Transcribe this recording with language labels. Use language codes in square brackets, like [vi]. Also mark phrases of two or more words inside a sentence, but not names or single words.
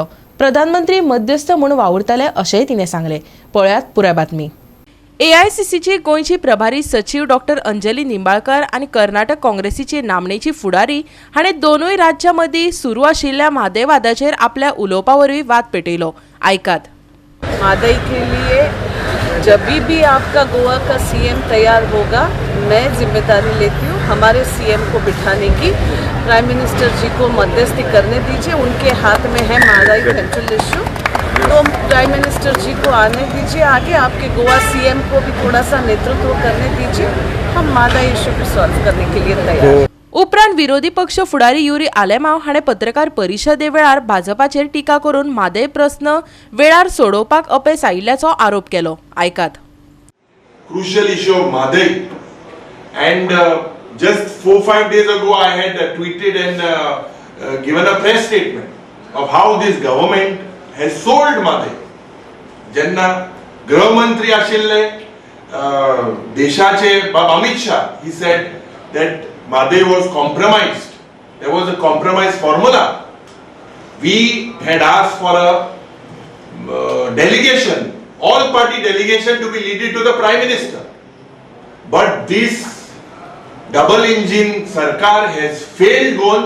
[kok] प्रधानमंत्री मध्यस्थ म्हूण वावुरतले अशेंय तिणें सांगलें. पळयात पुराय बातमी. AICCची गोंयची प्रभारी सचीव डॉक्टर अंजली निंबाळकर आनी कर्नाटक काँग्रेसीची नामनेची फुडारी हाणें दोनूय राज्यां मदीं सुरू आशिल्ल्या म्हादय वादाचेर आपल्या उलोवपा वरवीं वाद पेटयलो. आयकात. [hi] मादई के लिए जब भी आपका गोवा का सीएम तैयार होगा, मैं जिम्मेदारी लेती हूँ हमारे सीएम को बिठाने की. [en] prime minister [hi] जी को मध्यस्थी करने दीजिए, उनके हाथ में है मादई [en] central issue, [hi] तो [en] prime minister [hi] जी को आने दीजिए आगे. आपके गोवा सीएम को भी थोड़ा सा नेतृत्व करने दीजिए. हम मादई इशू को सॉल्व करने के लिए तैयार हैं. [kok] उपरांत विरोधी पक्ष फुडारी युरी आलेमाव हाणें पत्रकार परिशदे वेळार भाजपाचेर टिका करून म्हादय प्रस्न वेळार सोडोवपाक अपेस आयिल्ल्याचो आरोप केलो. आयकात. [en] Crucial issue of Madai, and just 4-5 days ago I had tweeted and given a press statement of how this government has sold Madai. [kok] ज्यांना गृहमंत्री आशिल्ले देशाचे अमित शाह, [en] he said that Madai was compromised. There was a compromise formula. We had asked for a delegation, all party delegation to be leaded to the Prime Minister. But this double engine Sarkar has failed goals.